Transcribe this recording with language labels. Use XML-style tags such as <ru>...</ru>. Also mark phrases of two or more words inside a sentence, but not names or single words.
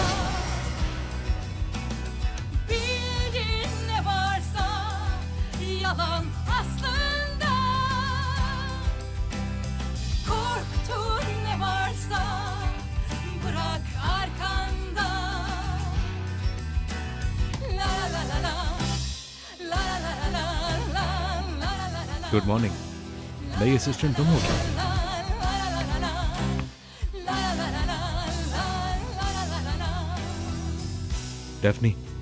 <tr>bildiğin ne varsa yalan aslında, korktuğun ne varsa bırak arkanda.</tr> <en>good morning.</en> <hi>नई असिस्टेंट तुम हो क्या? डेफनी,</hi>